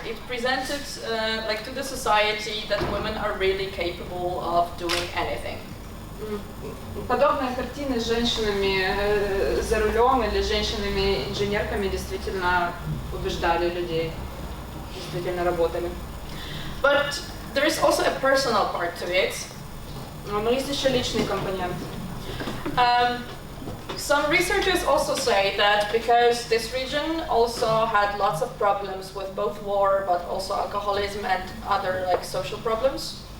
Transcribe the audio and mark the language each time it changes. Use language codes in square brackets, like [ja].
[en] It presented to the society that women are really capable of doing anything. [ru] Подобные картины с женщинами за рулем или женщинами-инженерками действительно убеждали людей, действительно работали. [en] But there is also a personal part to it. [ru] Но есть еще личный компонент. [en] Some researchers also say that because this region also had lots of problems with both war, but also alcoholism and other social problems.